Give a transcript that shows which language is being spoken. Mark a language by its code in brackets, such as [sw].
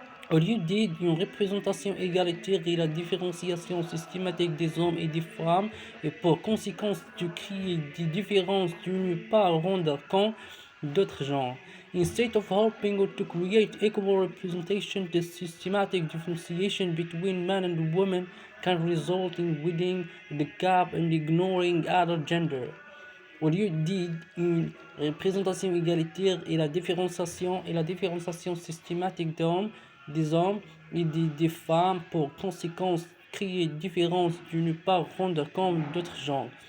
[fr] Au lieu d'une représentation égalitaire et la différenciation systématique des hommes et des femmes et pour conséquence de créer des différences, de ne pas rendre compte d'autres genres. [en] Instead of helping to create equal representation, the systematic differentiation between men and women can result in widening the gap and ignoring other gender. [fr] Au lieu d'une représentation égalitaire et la différenciation systématique des hommes et des femmes pour conséquence créer différence, de ne pas rendre compte d'autres genres.